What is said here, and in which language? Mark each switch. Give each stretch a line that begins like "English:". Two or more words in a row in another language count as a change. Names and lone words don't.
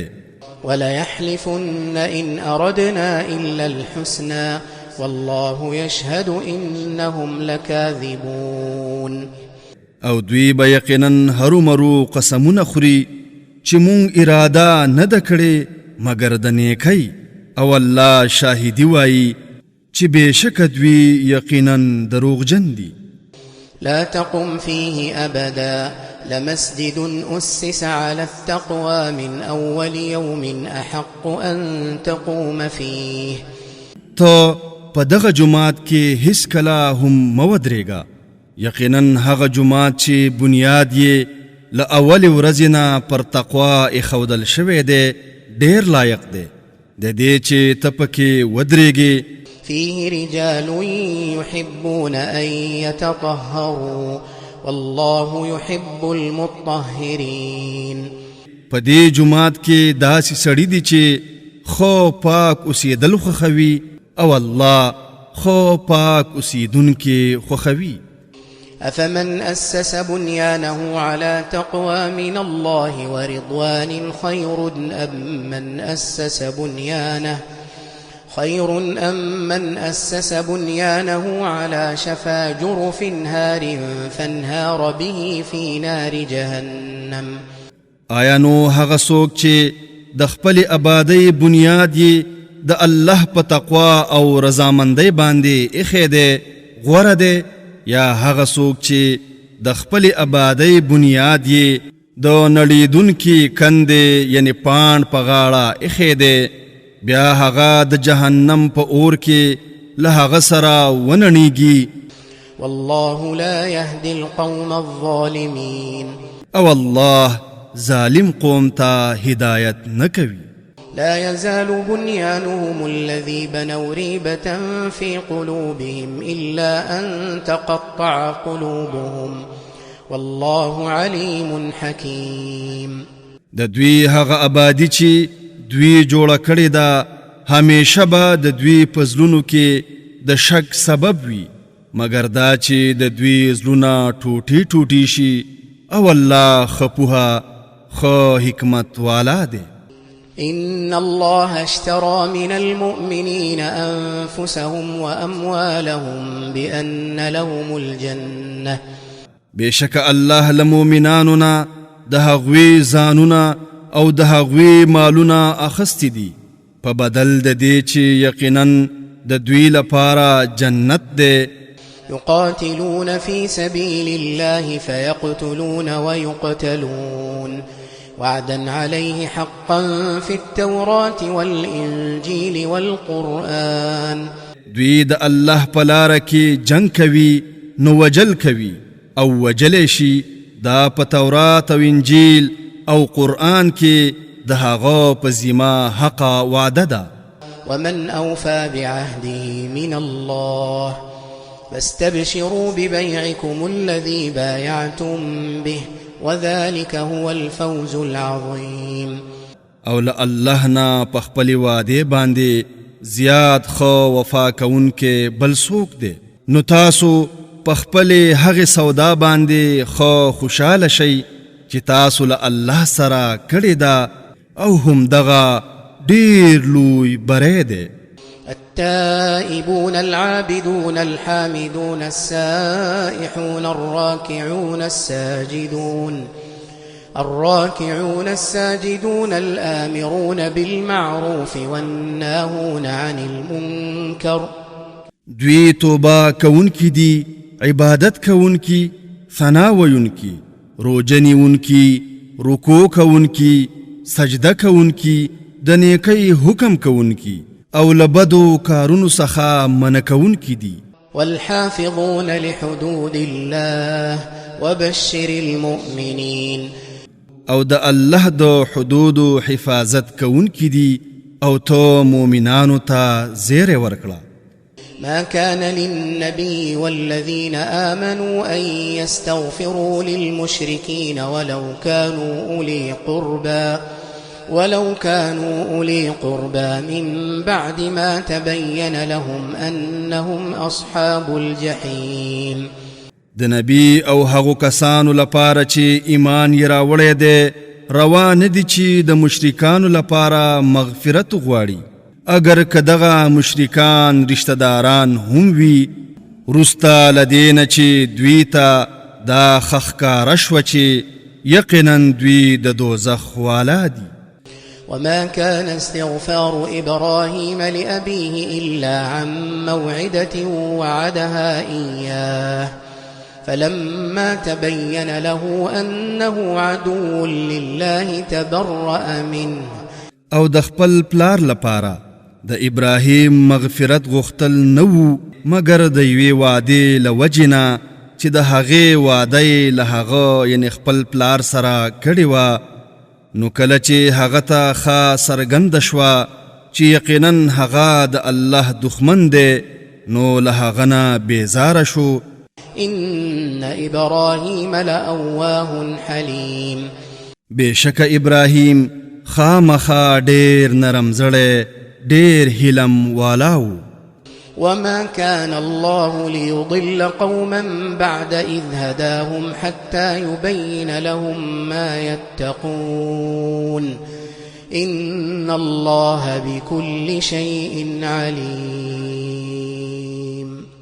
Arabic: وليحلفن إن أردنا إلا الحسنى والله يشهد إنهم لكاذبون.
Pashto: او دوی به یقینا هرو مرو قسمونه خوري چې مونږ اراده نه ده کړې مګر د نیکۍ، او الله شاهدي وایي چې بېشکه دوی یقینا دروغجن دي.
Arabic: لا تقم فيه أبدا لمسجد أسس على التقوى من أول يوم أحق أن تقوم فيه.
Pashto: ته په دغه جماعت کې هیڅ کله هم مه ودرېږه، یقینا هغه جماعت چې بنیاد یې له اول ورځې نه پر تقوا ایښودل شوی دی ډېر لایق دی د دې چې ته پکې ودرېږې.
Arabic: فيه رجال يحبون أن يتطهروا والله يحب المطهرين.
Pashto: په دې جماعت کې داسې سړي دي چې خو پاک اوسېدل خوښوي او الله خو پاک اوسېدونکي خوښوي.
Arabic: أفمن أسس بنيانه على تقوى من الله ورضوان خير أم من أسس بنيانه على شفا جرف هار فانهار به في نار جهنم.
Pashto: آیا نو هغه څوک چې د خپل آبادی بنیاد یې د الله په تقوا او رضامندۍ باندې ایښی دی غوره دی، یا هغه څوک چې د خپل آبادی بنیاد یې د نړیدونکي کندې یعنی پاڼ په غاړه ایښی دی، بیا هغه د جهنم په اور کې له هغه سره ونړیږي.
Arabic: والله لا يهدي القوم الظالمين.
Pashto: او الله ظالم قوم ته هدایت نه کوي.
Arabic: لا يزال بنيانهم الذي بنوا ريبة في قلوبهم إلا أن تقطع قلوبهم والله عليم حكيم.
Pashto: د دوی هغه آبادی چې دوی جوړه کړې ده همیشه به د دوی په زړونو کې د شک سبب وي مګر دا چې د دوی زړونه ټوټې ټوټې شي، او الله ښه پوهه ښه حکمت والا دی.
Arabic: إن الله اشترى من المؤمنين أنفسهم وأموالهم بأن لهم الجنة.
Pashto: بشك الله لمؤمناننا د هغوی ځانونه او د هغوی مالونه اخستی دي په بدل د دې چې یقینا د دوی لپاره جنت دی.
Arabic: يقاتلون في سبيل الله فيقتلون ويقتلون وعدا عليه حقا في التوراة والإنجيل والقرآن.
Pashto: دوی د الله په لاره کې جنگ کوي نو وجل کوي او وجل شي دا په تورات او انجیل او قرآن کې د هغه په ذمه حق وعده ده.
Arabic: ومن أوفى بعهده من الله فاستبشروا ببيعكم الذي بايعتم به وذلك هو الفوز العظيم.
Pashto: او الله نا په خپل وعده باندې زیات خو وفا کوونکې بل څوک دی، نو تاسو په خپل هغه سودا باندې خو خوشاله شئ چې تاسو له الله سره کړی دا، او هم دغه ډیر لوی بری دی.
Arabic: التائبون العابدون الحامدون السائحون الراكعون الساجدون الآمرون بالمعروف والناهون عن المنكر.
Pashto: دوی توبه کوونکی دي، عبادت کوونکی، ثنا ویونکی، روجنی ونکی، رکوع کوونکی، سجده کوونکی، د نیکی حکم کوونکی او لبدو کارونو څخه منع کوونکی دي.
Arabic: والحافظون لحدود الله وبشر المؤمنين.
Pashto: او د الله د حدود حفاظت کوونکی دي او تو مؤمنانو ته زیر ورکړه.
Arabic: ما كان للنبي والذين آمنوا أن يستغفروا للمشركين ولو كانوا أولي قربى من بعد ما تبين لهم أنهم أصحاب الجحيم.
Pashto: د نبی او هغو کسانو لپاره چې ایمان یې راوړی دی روا نه دي چې د مشرکانو لپاره مغفرت غواړي اگر که دغه مشرکان رشتہ داران هم وي وروسته له دې نه چې دوی ته دا ښکاره شوه چې یقینا دوی د دوزخ والا دي.
Arabic: وما كان استغفار إبراهيم لأبيه إلا عن موعدة وعدها إياه فلما تبين له أنه عدو لله تبرأ منه.
Pashto: او د خپل پلار لپاره د ابراهیم مغفرت غوښتل نو مگر د یوې وعدې له وجې نه چې د هغې وعده یې له هغه یعنې خپل پلار سره کړې وه نو کله چې هغه ته ښه څرګنده شوه چې یقینا هغه د الله دښمن دی نو له هغه نه بیزاره شو.
Arabic: إن إبراهيم لأواه حليم.
Pashto: بېشکه ابراهیم خامخا ډېر نرم زړی ډېر هیلم والاو.
Arabic: وما كان الله ليضل قوما بعد إذ هداهم حتى يبين لهم ما يتقون إن الله بكل شيء عليم.